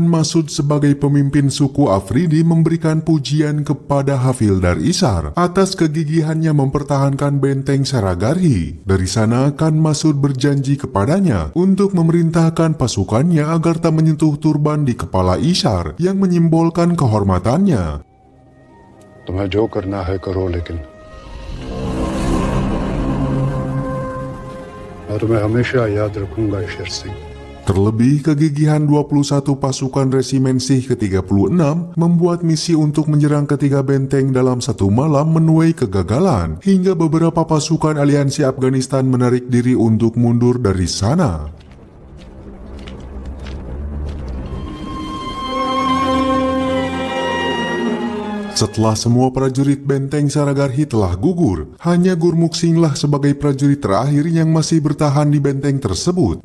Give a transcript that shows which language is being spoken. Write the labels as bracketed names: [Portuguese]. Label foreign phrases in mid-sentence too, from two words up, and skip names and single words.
[Indonesian] Masud sebagai pemimpin suku Afridi memberikan pujian kepada Hafildar Isar atas kegigihannya mempertahankan benteng Saragarhi. Dari sana, Khan Masud berjanji kepadanya untuk memerintahkan pasukannya agar tak menyentuh turban di kepala Isar yang menyimbolkan kehormatannya. [Hindi] तुम्हें जो करना है करो, लेकिन मैं तुम्हें हमेशा याद रखूंगा, ईशर सिंह. [Indonesian] Terlebih, kegigihan 21 pasukan resimen Sih ke-36 membuat misi untuk menyerang ketiga benteng dalam satu malam menuai kegagalan, hingga beberapa pasukan aliansi Afghanistan menarik diri untuk mundur dari sana. Setelah semua prajurit benteng Saragarhi telah gugur, hanya Gurmukh Singhlah sebagai prajurit terakhir yang masih bertahan di benteng tersebut.